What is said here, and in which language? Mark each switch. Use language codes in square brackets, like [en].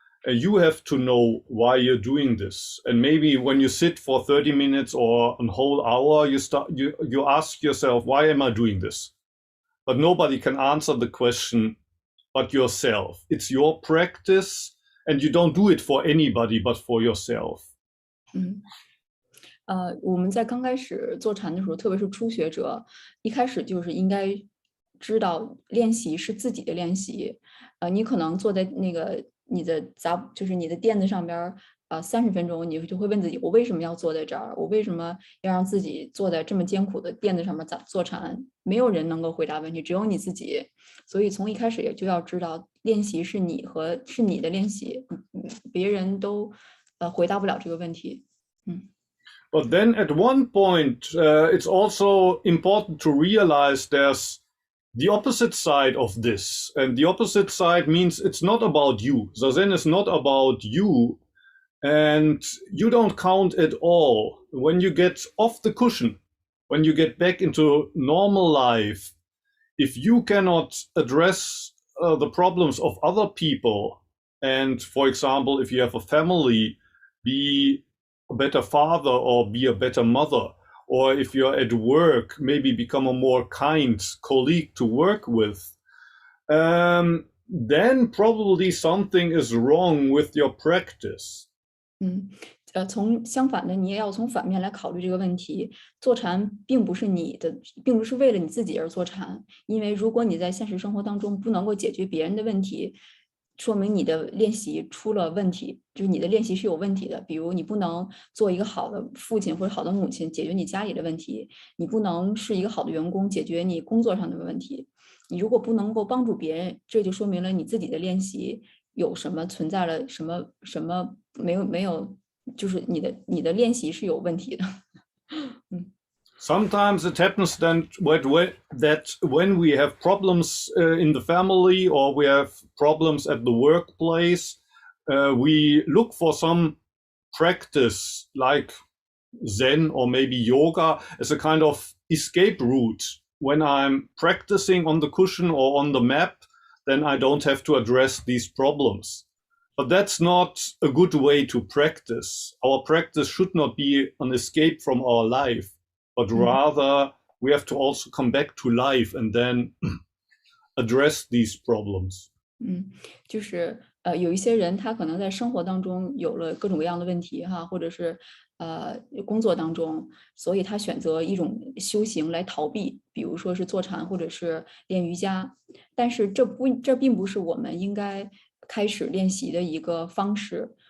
[en] You have to know why you're doing this. And maybe when you sit for 30 minutes or a whole hour, you ask yourself, why am I doing this? But nobody can answer the question but yourself. It's your practice, and you don't do it for anybody but for yourself. [zh] 我们在刚开始坐禅的时候，特别是初学者，一开始就是应该知道练习是自己的练习。你可能坐在那个就是你的垫子上边，30分钟，你就会问自己，我为什么要坐在这儿？我为什么要让自己坐在这么艰苦的垫子上面坐禅？没有人能够回答问题，只有你自己。所以从一开始也就要知道，练习是你的练习，别人都回答不了这个问题。 [en] But then at one point, it's also important to realize there's the opposite side of this. And the opposite side means it's not about you. Zazen is not about you. And you don't count at all. When you get off the cushion, when you get back into normal life, if you cannot address the problems of other people, and for example, if you have a family, be a better father or be a better mother, or if you're at work, maybe become a more kind colleague to work with, then probably something is wrong with your practice. [zh] 相反的，你也要从反面来考虑这个问题。坐禅并不是为了你自己而坐禅，因为如果你在现实生活当中不能够解决别人的问题，说明你的练习出了问题，就是你的练习是有问题的。比如你不能做一个好的父亲或者好的母亲，解决你家里的问题；你不能是一个好的员工，解决你工作上的问题。你如果不能够帮助别人，这就说明了你自己的练习有什么存在了什么没有，就是你的练习是有问题的。 [en] Sometimes it happens then that when we have problems in the family or we have problems at the workplace, we look for some practice like Zen or maybe yoga as a kind of escape route. When I'm practicing on the cushion or on the map, then I don't have to address these problems. But that's not a good way to practice. Our practice should not be an escape from our life, but rather we have to also come back to life and then address these problems. [zh] 就是有一些人他可能在生活当中有了各种各样的问题或者是工作当中，所以他选择一种修行来逃避，比如说是坐禅或者是练瑜伽。但是这并不是我们应该开始练习的一个方式。